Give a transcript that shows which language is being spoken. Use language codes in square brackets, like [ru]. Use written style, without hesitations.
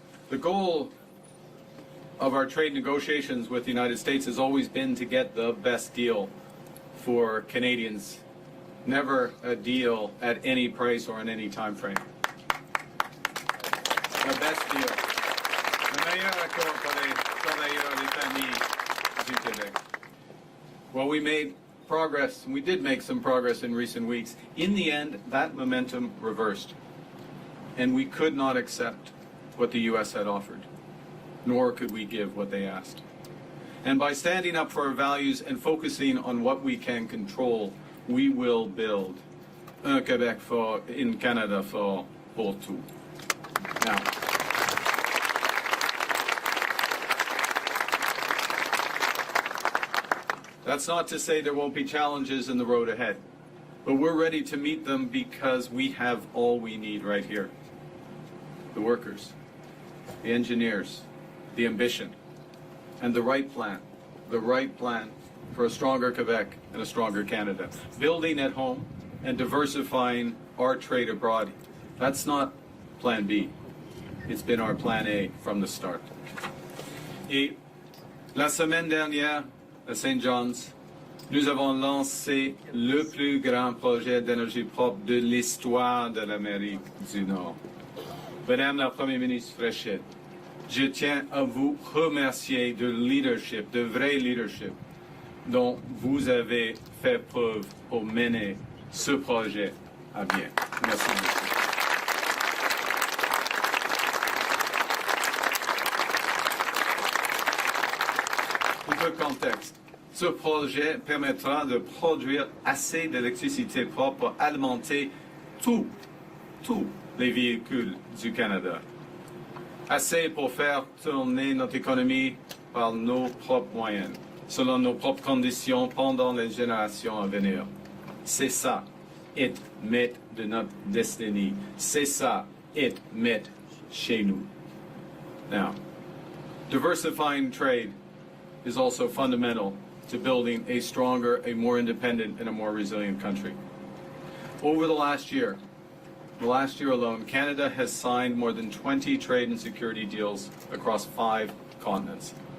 [en] The goal of our trade negotiations with the United States has always been to get the best deal for Canadians, never a deal at any price or in any time frame. The best deal. [fr] Le meilleur accord pour les travailleurs et les familles du Québec. [en] Well, we made progress, and we did make some progress in recent weeks. In the end, that momentum reversed, and we could not accept what the U.S. had offered, nor could we give what they asked. And by standing up for our values and focusing on what we can control, we will build [fr] un Québec fort in Canada fort pour tout. [en] Now, that's not to say there won't be challenges in the road ahead, but we're ready to meet them because we have all we need right here. The workers, the engineers, the ambition, and the right plan for a stronger Quebec and a stronger Canada. Building at home and diversifying our trade abroad, that's not plan B. It's been our plan A from the start. [fr] Et la semaine dernière, à St. John's, nous avons lancé le plus grand projet d'énergie propre de l'histoire de l'Amérique du Nord. Madame la Première ministre Fréchette, je tiens à vous remercier de leadership, de vrai leadership, dont vous avez fait preuve pour mener ce projet à bien. Merci beaucoup. Un peu de contexte. Ce projet permettra de produire assez d'électricité propre pour alimenter tous les véhicules du Canada. Assez pour faire tourner notre économie par nos propres moyens, selon nos propres conditions pendant les générations à venir. C'est ça, être maître de notre destinée. C'est ça, être maître chez nous. [en] Now, diversifying trade is also fundamental to building a stronger, a more independent, and a more resilient country. Over the last year alone, Canada has signed more than 20 trade and security deals across 5 continents.